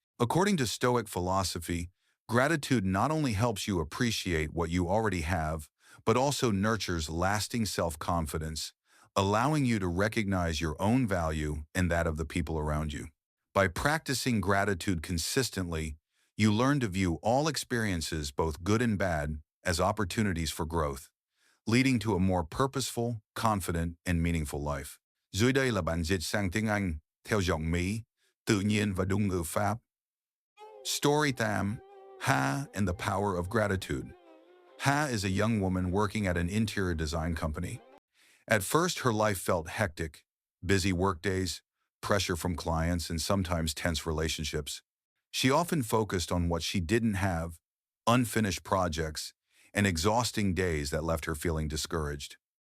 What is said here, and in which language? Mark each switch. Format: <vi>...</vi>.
<en>According to Stoic philosophy, gratitude not only helps you appreciate what you already have, but also nurtures lasting self-confidence, allowing you to recognize your own value and that of the people around you. By practicing gratitude consistently, you learn to view all experiences, both good and bad, as opportunities for growth, leading to a more purposeful, confident, and meaningful life.</en> <vi>Dưới đây là bản dịch sang tiếng Anh, theo giọng Mỹ, tự nhiên và đúng ngữ pháp.</vi> <en>Story time, Ha and the Power of Gratitude. Ha is a young woman working at an interior design company. At first, her life felt hectic, busy workdays, pressure from clients, and sometimes tense relationships. She often focused on what she didn't have, unfinished projects, and exhausting days that left her feeling discouraged.</en>